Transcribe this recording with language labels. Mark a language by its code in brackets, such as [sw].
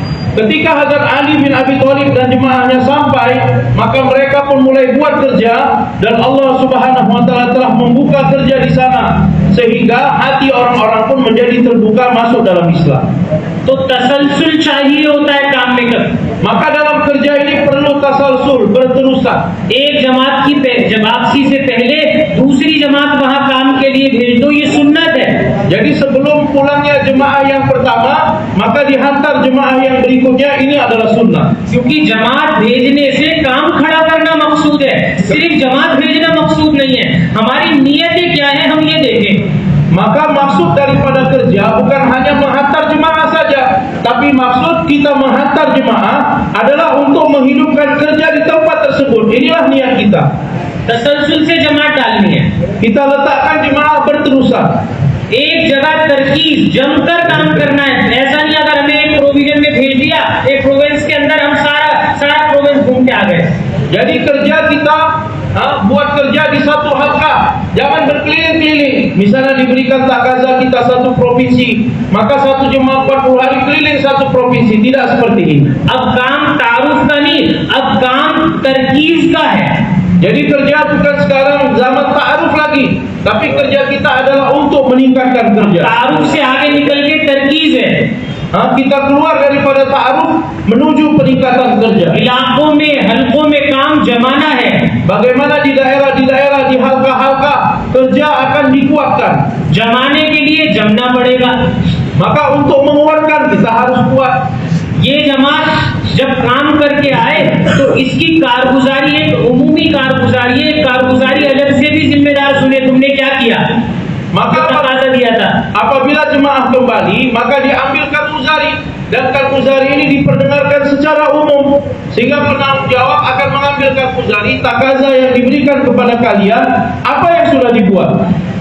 [ms] Ketika Hazrat Ali bin Abi Thalib dan jemaahnya sampai, maka mereka pun mulai buat kerja dan Allah Subhanahu wa taala telah membuka kerja di sana sehingga hati orang-orang pun menjadi terbuka masuk dalam Islam. [hi] तो तसलसल चाहिए होता है काम में कर। [ms] Maka dalam kerja ini perlu tasalsul, berterusan. [hi] एक जमात की वापसी से पहले दूसरी जमात वहां काम के लिए भेज दो, ये सुन्नत है। [ms] Jadi sebelum pulangnya jemaah yang pertama, maka dihantar jemaah yang berikutnya, ini adalah sunnah. [hi] क्योंकि जमात भेजने से काम खड़ा करना मकसूद है, सिर्फ जमात भेजना मकसूद नहीं है। हमारी नीयतें क्या है हम ये देखें। [ms] Maka maksud daripada kerja bukan hanya menghantar jemaah saja, tapi maksud kita menghantar jemaah adalah untuk menghidupkan kerja di tempat tersebut. Inilah niat kita. [hi] तसलसल से जमात डालनी है, [ms] Kita letakkan jemaah berterusan. [hi] एक जगह तरकीब जमकर काम करना है। ऐसा नहीं अगर हमें एक प्रोविजन में भेज दिया, एक प्रोविंस के अंदर हम सारा प्रोविंस घूम के आ गए। [ms] Jadi kerja kita buat kerja di satu halqa, jangan berkeliling-keliling. Misalnya diberikan takaza kita satu provinsi, maka satu jemaah 40 hari keliling satu provinsi. Tidak seperti ini. [hi] अब काम तारुफ का नहीं, अब काम तरकीब का है। [ms] Jadi kerja bukan sekarang zaman ta'aruf lagi, tapi kerja kita adalah untuk meningkatkan kerja. [hi] तारुफ से आगे निकल के तरकीब है। [ms] Kita keluar daripada ta'aruf menuju peningkatan kerja. [hi] इलाकों में हलकों में काम जमाना है। [ms] Bagaimana di daerah-daerah, di halqa-halqa kerja akan dikuatkan. [hi] जमाने के लिए जमना पड़ेगा। [ms] Maka untuk menguatkan kita harus kuat. [hi] ये जमात जब काम करके आए तो इसकी कारगुजारी एक उमूमी कारगुजारी है, कारगुजारी अलग से भी जिम्मेदार सुने तुमने क्या किया, [ms] Maka [hi] तकाजा दिया था। [ms] apabila jemaah kembali, maka diambil karguzari, dan karguzari ini diperdengarkan secara umum sehingga penanggung jawab akan mengambil karguzari takaza yang diberikan kepada kalian apa yang sudah dibuat.